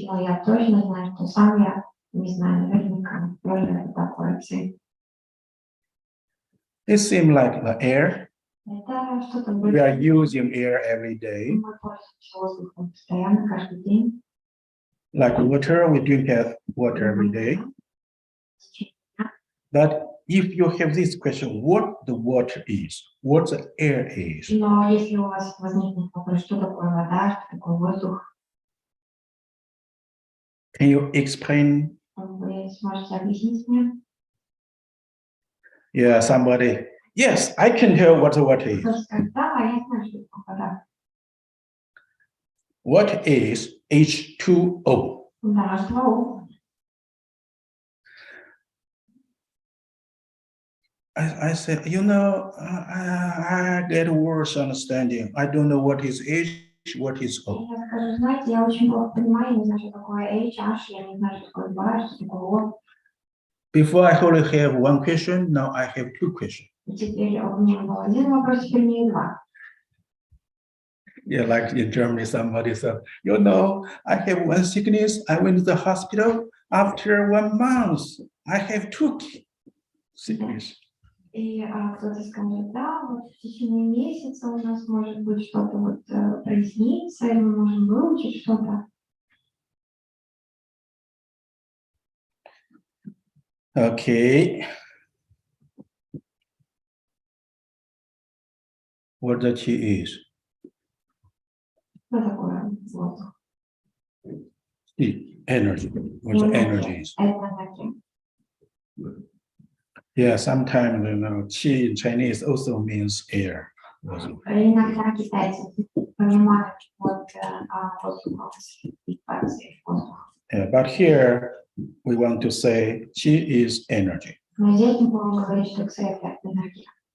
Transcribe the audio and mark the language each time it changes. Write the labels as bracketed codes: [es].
[ru] Но я точно знаю, что сам я не знаю наверняка, что же это такое ци. [en] It seems like the air. [ru] Это что-то [en] We are [ru] больше. [en] using air every day. [ru] Мы пользуемся воздухом постоянно, каждый день. [en] Like water, we drink water every day. But if you have this question, what the water is, what the air is, [ru] Но если у вас возникнет вопрос, что такое вода, что такое воздух, [en] can you explain? [ru] вы сможете объяснить мне? [en] Yeah, somebody. Yes, I can tell what the water is. [ru] Кто скажет, да, я знаю, что такое вода. [en] What is H2O? [ru] Да, что? [en] I said, you know, I get worse understanding. I don't know what is H, what is O. [ru] Я скажу, знаете, я очень плохо понимаю, я не знаю, что такое H, H, я не знаю, что такое 2, что такое O. [en] Before I only have one question, now I have two questions. [ru] И теперь у меня был один вопрос, теперь мне два. [en] Yeah, like in Germany, somebody said, you know, I have one sickness. I went to the hospital. After 1 month, I have two sickness. [ru] И кто-то скажет, да, вот в течение месяца у нас может быть что-то вот проясниться, и мы можем выучить что-то. [en] Okay. What the qi is? [ru] Что такое воздух? [en] The energy. What the energy is? [ru] Это энергия. [en] Yeah, sometimes you know, qi in Chinese also means air. Also. [ru] Иногда китайцы понимают вот воздух, вибрации воздуха. [en] Yeah, but here we want to say qi is energy. [ru] Но здесь мы будем говорить, что ци это энергия.